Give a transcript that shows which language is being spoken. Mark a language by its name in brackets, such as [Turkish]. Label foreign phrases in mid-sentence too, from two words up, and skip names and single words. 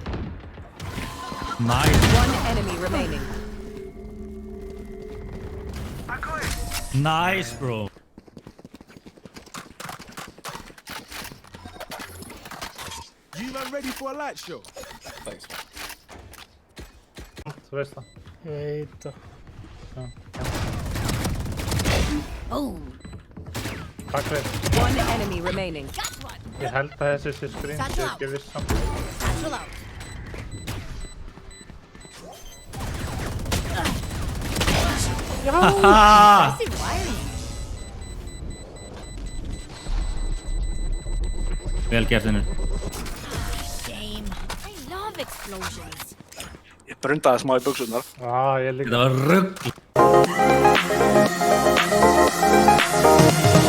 [English] Nice. One enemy remaining. Nice bro. You man ready for a light show? Thanks. [Icelandic] Þú veist það. Ég veit það. [English] Boom. [Icelandic] Takk fyrir. [English] One enemy remaining. Got one. [Icelandic] Ég held að þessi sé screen. Ég er ekki viss samt. [English] Satchel out. Haha. See wiring. [Icelandic] Vel gert henni. [English] Shame. I love explosions. [Icelandic] Ég brundaði smá í buxurnar. Ég líka. Þetta var rugl.